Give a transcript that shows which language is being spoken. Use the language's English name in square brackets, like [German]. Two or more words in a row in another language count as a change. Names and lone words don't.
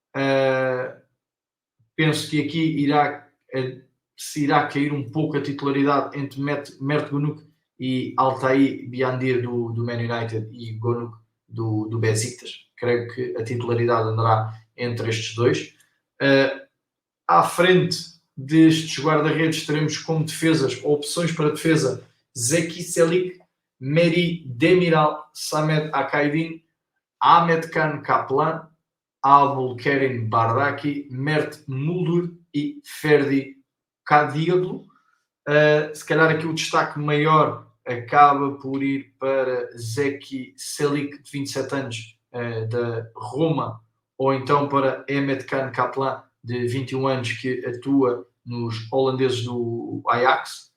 [Portuguese] Penso que aqui se irá cair um pouco a titularidade entre Mert Günok e Altay Biandir do Man United e Günok do Besiktas. Creio que a titularidade andará entre estes dois. À frente destes guarda-redes teremos como defesas, opções para defesa, Zeki Çelik, Meri Demiral, Samet Akaydin, Ahmet Kan Kaplan, Abdülkerim Bardaki, Mert Muldur e Ferdi Kadıoğlu. Se calhar aqui o destaque maior acaba por ir para Zeki Çelik, de 27 anos, da Roma, ou então para Ahmet Kan Kaplan, de 21 anos, que atua nos holandeses do Ajax.